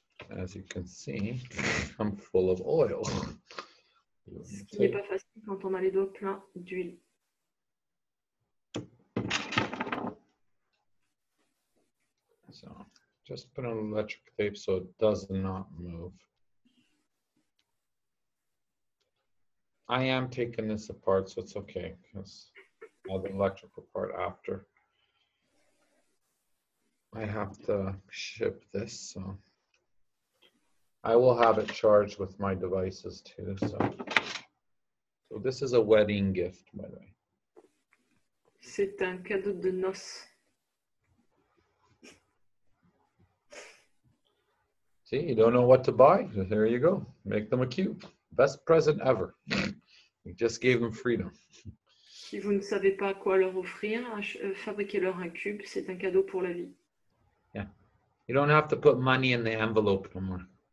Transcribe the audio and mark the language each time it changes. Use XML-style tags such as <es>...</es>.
<en>As you can see, I'm full of oil.</en> <fr>Ce qui n'est pas facile quand on a les doigts pleins d'huile.</fr> <en>So just put on electric tape so it does not move. I am taking this apart, so it's okay because I'll have the electrical part after. I have to ship this, so I will have it charged with my devices too. So this is a wedding gift, by the way.</en> <fr>C'est un cadeau de noces.</fr> <en>See, you don't know what to buy? There you go. Make them a cube. Best present ever. We just gave them freedom.</en> <fr>Si vous ne savez pas quoi leur offrir, fabriquez-leur un cube. C'est un cadeau pour la vie.</fr> <en>Yeah. You don't have to put money in the envelope no more.</en>